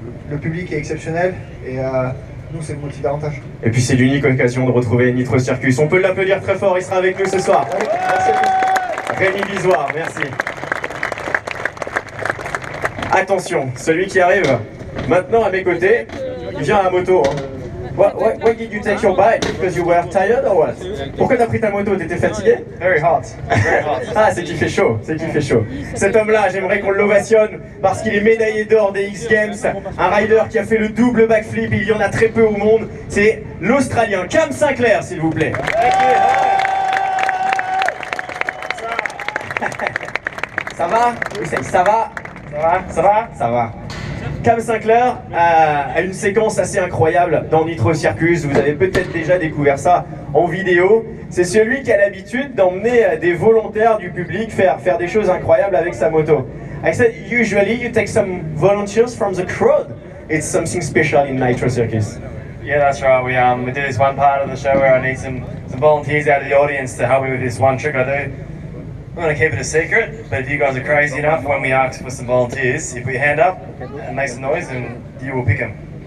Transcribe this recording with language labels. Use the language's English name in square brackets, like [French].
[French] Le public est exceptionnel et nous, c'est le motive davantage. Et puis c'est l'unique occasion de retrouver Nitro Circus. On peut l'applaudir très fort, il sera avec nous ce soir. Ouais, merci à tous. Rémi Bisoir, merci. Attention, celui qui arrive maintenant à mes côtés, il vient à moto. Hein. [English] Why did you take your bike? Because you were tired or what? [French] Pourquoi t'as pris ta moto? T'étais fatigué? [English] Very hot. Very hot. [French] Ah, c'est qu'il fait chaud, c'est qu'il fait chaud. Cet homme-là, j'aimerais qu'on l'ovationne parce qu'il est médaillé d'or des X Games, un rider qui a fait le double backflip, il y en a très peu au monde. C'est l'Australien Cam Sinclair, s'il vous plaît. Ça va? Oui, ça va? Ça va. Cam Sinclair a une séquence assez incroyable dans Nitro Circus. Vous avez peut-être déjà découvert ça en vidéo. C'est celui qui a l'habitude d'emmener des volontaires du public faire des choses incroyables avec sa moto. [English] I said, usually you take some volunteers from the crowd. It's something special in Nitro Circus. Yeah, that's right. We do this one part of the show where I need some volunteers out of the audience to help me with this one trick I do. I'm going to keep it a secret, but if you guys are crazy enough, when we ask for some volunteers, you put your hand up and make some noise and you will pick them.